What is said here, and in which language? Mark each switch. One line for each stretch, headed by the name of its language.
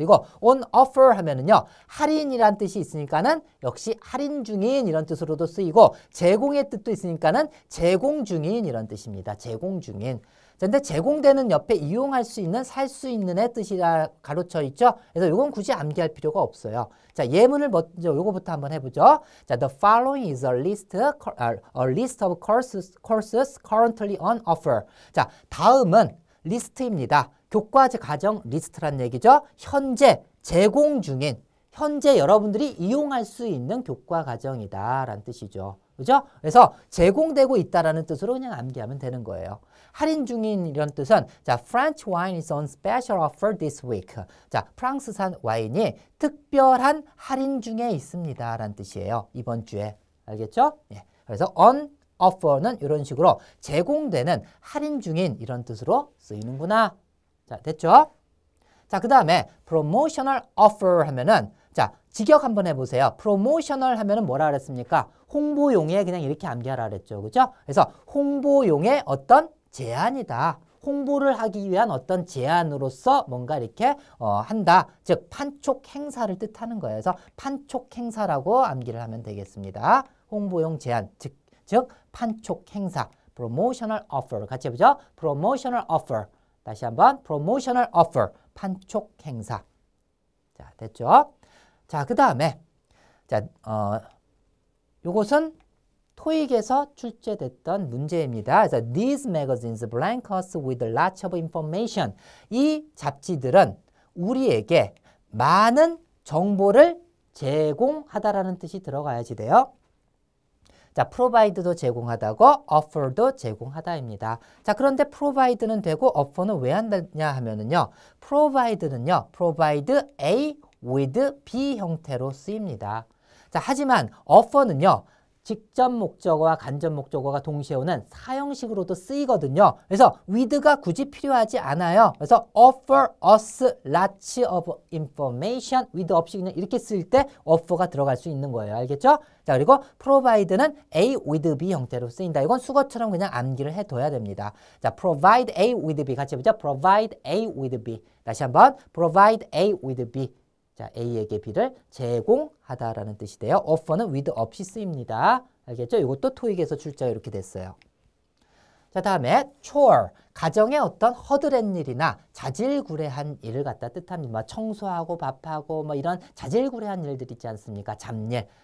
Korean: 그리고 on offer 하면은요. 할인이란 뜻이 있으니까는 역시 할인 중인 이런 뜻으로도 쓰이고 제공의 뜻도 있으니까는 제공 중인 이런 뜻입니다. 제공 중인. 근데 제공되는 옆에 이용할 수 있는, 살 수 있는의 뜻이라 가로쳐 있죠. 그래서 이건 굳이 암기할 필요가 없어요. 자, 예문을 먼저 요거부터 한번 해보죠.
English: 자, the following is a list of courses currently on offer.
Korean: 자, 다음은 리스트입니다. 교과 과정 리스트란 얘기죠. 현재 제공 중인, 현재 여러분들이 이용할 수 있는 교과 과정이다라는 뜻이죠. 그죠? 그래서 제공되고 있다라는 뜻으로 그냥 암기하면 되는 거예요. 할인 중인 이런 뜻은 자,
English: French wine is on special offer this week.
Korean: 자, 프랑스산 와인이 특별한 할인 중에 있습니다. 라는 뜻이에요. 이번 주에. 알겠죠? 예. 그래서 on offer는 이런 식으로 제공되는 할인 중인 이런 뜻으로 쓰이는구나. 자, 됐죠? 자, 그 다음에 promotional offer 하면은 자, 직역 한번 해보세요. promotional 하면은 뭐라 그랬습니까? 홍보용에 그냥 이렇게 암기하라 그랬죠. 그죠? 그래서 홍보용의 어떤 제안이다. 홍보를 하기 위한 어떤 제안으로서 뭔가 이렇게 한다. 즉 판촉 행사를 뜻하는 거예요. 그래서 판촉 행사라고 암기를 하면 되겠습니다. 홍보용 제안, 즉 판촉 행사.
English: promotional offer.
Korean: 같이 해보죠.
English: promotional offer.
Korean: 다시 한번 promotional offer. 판촉 행사. 자, 됐죠? 자, 그 다음에 자, 요것은 토익에서 출제됐던 문제입니다. 그래서
English: these magazines blank us with lots of information.
Korean: 이 잡지들은 우리에게 많은 정보를 제공하다라는 뜻이 들어가야지 돼요. 자, provide도 제공하다고 offer도 제공하다입니다. 자, 그런데 provide는 되고 offer는 왜 한다냐 하면은요. provide는요.
English: provide A with B
Korean: 형태로 쓰입니다. 자, 하지만 offer는요. 직접 목적어와 간접 목적어가 동시에 오는 사형식으로도 쓰이거든요. 그래서 with가 굳이 필요하지 않아요. 그래서
English: offer us lots of information with
Korean: 없이 그냥 이렇게 쓸 때 offer가 들어갈 수 있는 거예요. 알겠죠? 자, 그리고 provide는 A with B 형태로 쓰인다. 이건 수거처럼 그냥 암기를 해둬야 됩니다.
English: 자, provide A with B
Korean: 같이 해보죠.
English: provide A with B. 다시 한번 provide A with B.
Korean: 자, A에게 B를 제공하다라는 뜻이 돼요. offer는 with 없이 쓰입니다. 알겠죠? 이것도 토익에서 출제가 이렇게 됐어요. 자, 다음에 chore. 가정의 어떤 허드렛 일이나 자질구레한 일을 갖다 뜻합니다. 뭐 청소하고 밥하고 뭐 이런 자질구레한 일들 있지 않습니까? 잡일.